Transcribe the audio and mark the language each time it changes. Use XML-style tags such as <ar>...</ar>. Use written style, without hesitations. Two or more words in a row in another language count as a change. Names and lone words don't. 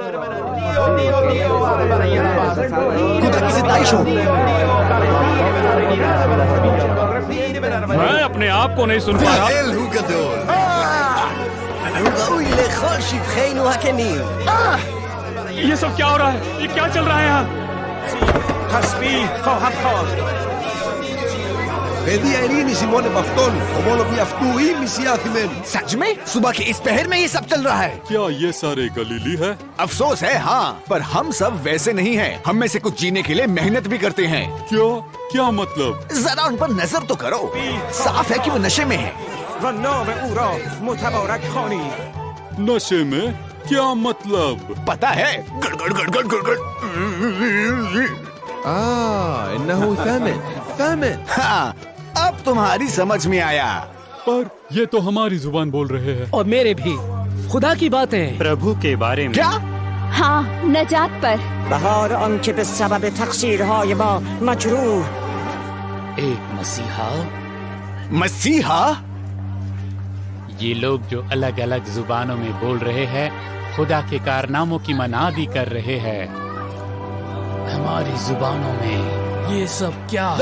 <hi>खुदा की सिताइश हो। मैं अपने आप को नहीं सुन पा रहा। ये सब क्या हो रहा है? ये क्या चल रहा है यहाँ?</hi> <fa>تسبیح خواهد خواند</fa> <hi>सच में? सुबह के इस पहर में ये सब चल रहा है? क्या ये सारे गलीली है? अफसोस है, हाँ, पर हम सब वैसे नहीं हैं। हम में से कुछ जीने के लिए मेहनत भी करते हैं। क्या मतलब? जरा उन पर नजर तो करो, साफ है कि वो नशे में है।</hi> <fa>و نام او را متبارک خوانید</fa> <hi>नशे में? क्या मतलब? पता है, गड़गड़ गड़गड़ गड़गड़।</hi> <ar>إنه ثامن</ar> <hi>हाँ, अब तुम्हारी समझ में आया। पर ये तो हमारी जुबान बोल रहे हैं। और मेरे भी। खुदा की बातें। प्रभु के बारे में। क्या? हाँ, नजात पर।</hi> <fa>بهار آنکه به سبب تقصیرهای ما مجروح</fa> <hi>एक मसीहा। मसीहा? ये लोग जो अलग अलग जुबानों में बोल रहे हैं, खुदा के कारनामों की मनादी कर रहे हैं। हमारी जुबानों में ये सब क्या है?</hi>